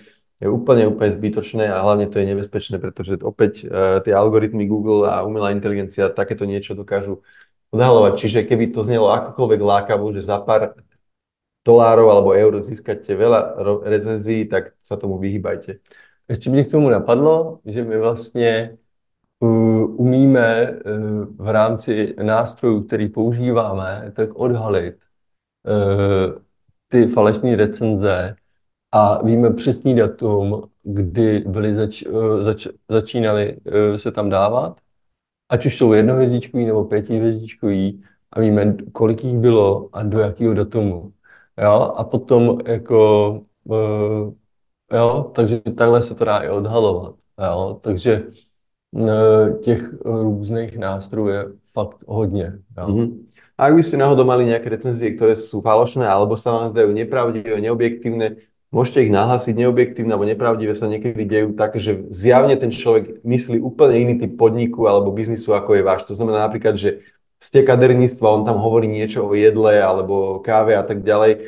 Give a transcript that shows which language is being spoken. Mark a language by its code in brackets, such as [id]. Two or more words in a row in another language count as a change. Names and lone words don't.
[sk] Je úplne zbytočné a hlavne to je nebezpečné, pretože opäť tie algoritmy Google a umelá inteligencia takéto niečo dokážu odhalovať. Čiže keby to znelo akokoľvek lákavo, že za pár dolárov alebo eur získate veľa recenzií, tak sa tomu vyhýbajte. [cs] Ještě mě k tomu napadlo, že my vlastně umíme v rámci nástrojů, který používáme, tak odhalit ty falešné recenze a víme přesný datum, kdy začínaly se tam dávat, ať už jsou jednohvězdičkový nebo 5hvězdičkový a víme, kolik jich bylo a do jakého datumu. Jo? A potom jako, jo, takže takhle se to dá i odhalovat. Jo? Takže těch různých nástrojů je fakt hodně. Jo? Mm-hmm. [sk] A ak by ste náhodou mali nejaké recenzie, ktoré sú falošné alebo sa vám zdajú nepravdivé, neobjektívne, môžete ich nahlásiť. Neobjektívne alebo nepravdivé sa niekedy dejú tak, že zjavne ten človek myslí úplne iný typ podniku alebo biznisu, ako je váš. To znamená napríklad, že ste kaderníctvo, on tam hovorí niečo o jedle alebo káve a tak ďalej.